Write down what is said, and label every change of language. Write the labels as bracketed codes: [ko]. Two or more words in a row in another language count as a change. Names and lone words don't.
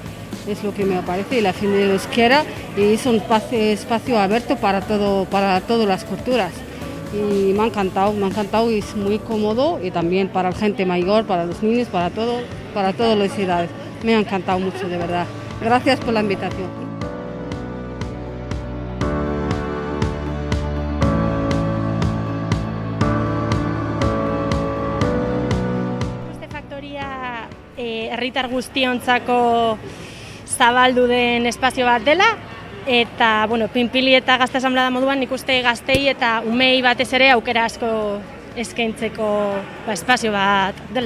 [es] Es lo que me parece, y la fin de la euskera, y es un espacio abierto para todas las culturas. Y me ha encantado y es muy cómodo, y también para la gente mayor, para los niños, para todas las edades. Me ha encantado mucho, de verdad. Gracias por la invitación. [eu] Herritar guztiontzako zabaldu den espazio bat dela, eta Pinpili eta Gazte Asanblada moduan nik uste gaztei eta umei batez ere aukera asko eskaintzeko espazio bat dela.